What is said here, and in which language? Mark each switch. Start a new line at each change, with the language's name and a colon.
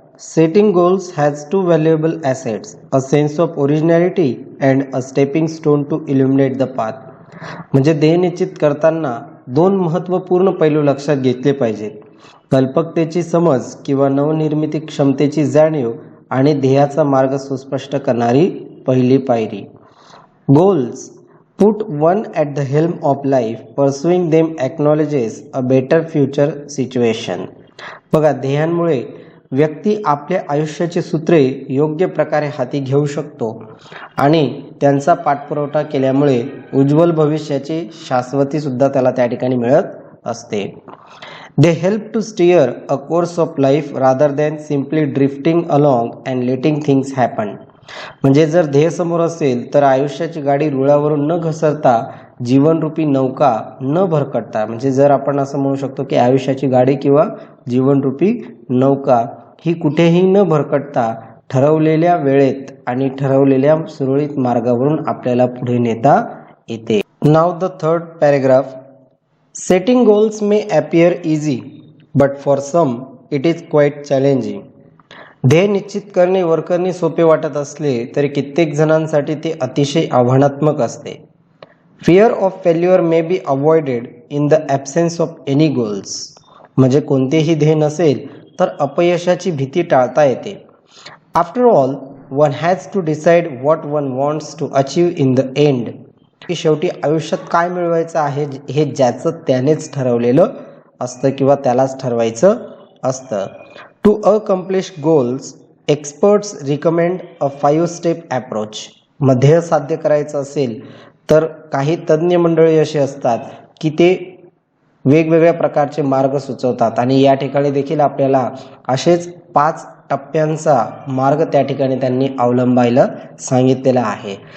English: Setting goals has two valuable assets, a sense of originality and a stepping stone to illuminate the path.
Marathi: म्हणजे ध्येय निश्चित करताना दोन महत्त्वपूर्ण पैलू लक्षात घेतले पाहिजेत. कल्पकतेची समज किंवा नवनिर्मिती क्षमतेची जाणीव आणि ध्येयाचा मार्ग सुस्पष्ट करणारी पहिली पायरी.
English: Goals put one at the helm of life. Pursuing them acknowledges a better future situation.
Marathi: बघा, ध्येयांमुळे व्यक्ती आपल्या आयुष्याची सूत्रे योग्य प्रकारे हाती घेऊ शकतो आणि त्यांचा पाठपुरावा केल्यामुळे उज्ज्वल भविष्याची शाश्वती सुद्धा त्याला त्या ठिकाणी मिळत असते.
English: They help to steer a course of life rather than simply drifting along and letting things happen.
Marathi: म्हणजे जर ध्येय समोर असेल तर आयुष्याची गाडी रुळावरून न घसरता जीवनरूपी नौका न भरकटता, म्हणजे जर आपण असं म्हणू शकतो की आयुष्याची गाडी किंवा जीवनरूपी नौका ही कुठेही न भरकटता ठरवलेल्या वेळेत आणि ठरवलेल्या सुरळीत मार्गावरून आपल्याला पुढे नेता येते.
English: Now the third paragraph. Setting goals may appear easy but for some it is quite challenging.
Marathi: ध्येय निश्चित करणे वरकरणी सोपे वाटत असले तरी कित्येक जणांसाठी ते अतिशय आव्हानात्मक असते.
English: Fear of failure may be avoided in the absence of any goals.
Marathi: म्हणजे कोणतेही ध्येय नसेल तर अपयशाची भीती टाळता येते.
English: After all one has to decide what one wants to achieve in the end.
Marathi: की शेवटी आयुष्यात काय मिळवायचं आहे हे ज्याचं त्यानेच ठरवलेलं असतं किंवा त्यालाच ठरवायचं असतं.
English: To accomplish goals, experts recommend a 5-step approach.
Marathi: ध्येय साध्य करायचं असेल तर काही तज्ज्ञ मंडळी असे असतात की ते वेगवेगळ्या प्रकारचे मार्ग सुचवतात आणि या ठिकाणी देखील आपल्याला असेच 5 टप्प्यांचा मार्ग त्या ठिकाणी त्यांनी अवलंबायला सांगितलेला आहे.